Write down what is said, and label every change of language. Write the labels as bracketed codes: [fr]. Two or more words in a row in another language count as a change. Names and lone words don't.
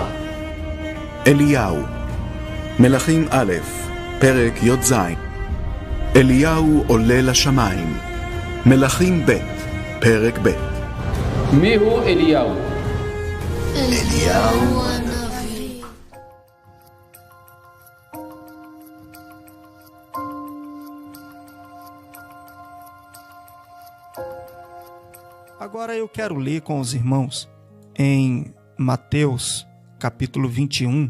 [he] אליהו, מלכים א', פרק י"ז. אליהו עולה לשמיים. מלכים ב', פרק ב'. מיהו אליהו? אליהו הנביא. [pt] Agora eu quero ler com os irmãos em Mateus, capítulo 21.